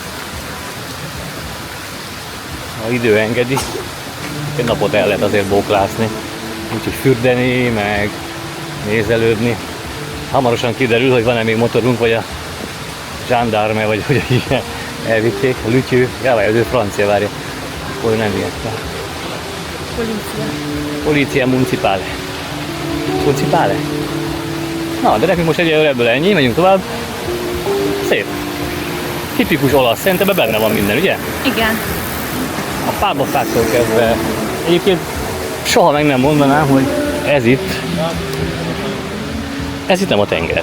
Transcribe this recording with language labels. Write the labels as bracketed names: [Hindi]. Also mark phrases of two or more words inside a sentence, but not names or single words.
[Hungarian] Ha idő engedi, egy napot el lehet azért bóklászni. Úgyhogy fürdeni, meg nézelődni. Hamarosan kiderül, hogy van-e még motorunk, vagy a gendarme, vagy hogy ilyen elvitték, a lütyő, jaj, ő francia, várja, hogy nem ilyet. [Italian] Polizia municipale. Municipale? [Hungarian] Na, de nekünk most egyelőre ebből ennyi, megyünk tovább. Szép. Tipikus olasz, szerintem benne van minden, ugye? Igen. A párbafáktól kezdve. Egyébként soha meg nem mondanám, hogy ez itt nem a tenger.